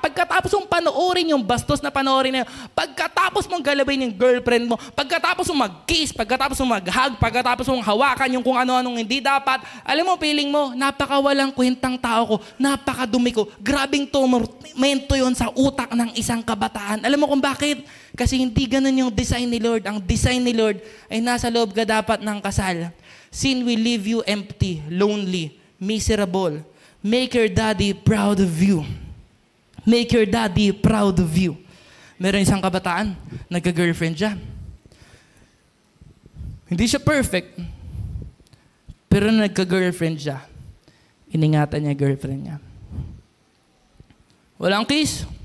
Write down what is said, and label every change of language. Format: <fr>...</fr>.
<tl>Pagkatapos mong panoorin yung bastos na panoorin na yun, pagkatapos mong galawin yung girlfriend mo, pagkatapos mong mag-kiss, pagkatapos mong mag-hug, pagkatapos mong hawakan yung kung ano-anong hindi dapat, alam mo, feeling mo, napakawalang kwentang tao ko, napakadumi ko, grabing tormento yun sa utak ng isang kabataan. Alam mo kung bakit? Kasi hindi ganun yung design ni Lord. Ang design ni Lord ay nasa loob ka dapat ng kasal.</tl> <en>Sin will leave you empty, lonely, miserable. Make your daddy proud of you. Make your daddy proud of you.</en> <tl>Meron isang kabataan, nagka-girlfriend siya. Hindi siya perfect, pero nagka-girlfriend siya. Iningatan niya girlfriend niya. Walang kiss.</tl>